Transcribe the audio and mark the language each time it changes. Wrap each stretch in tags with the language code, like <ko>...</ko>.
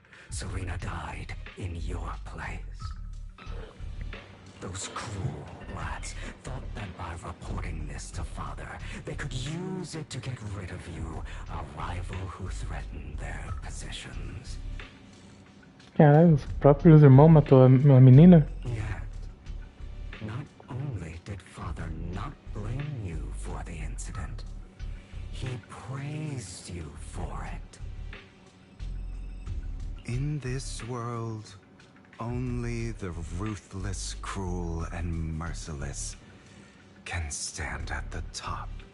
<en>Serena died in your place. Those cruel rats thought that by reporting this to Father, they could use it to get rid of you, a rival who threatened their positions.</en> <pt>Caralho, os próprios irmãos matou a menina?</pt> <en>Yet, not only did Father not blame you for the incident, he praised you for it. In this world, only the ruthless, cruel, and merciless can stand at the top.</en>